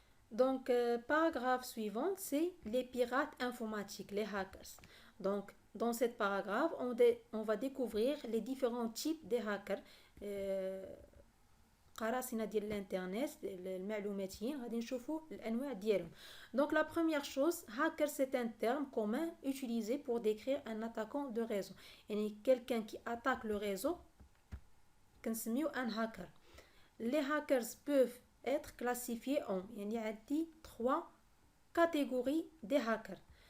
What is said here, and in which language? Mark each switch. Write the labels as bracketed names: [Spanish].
[French] Donc, paragraphe suivant, c'est les pirates informatiques, les hackers. Donc, dans cette paragraphe, on va découvrir les différents types de hackers. [Arabic] قراصنة ديال الانترنت المعلوماتيين غادي نشوفوا الانواع ديالهم. [French] Donc la première chose, hacker c'est un terme commun utilisé pour décrire un attaquant de réseau. [Arabic] يعني [French] quelqu'un qui attaque le réseau [Arabic] كنسميو [French] un hacker. Les hackers peuvent être classifiés en [Arabic] يعني عندي 3 [French] catégories de hackers.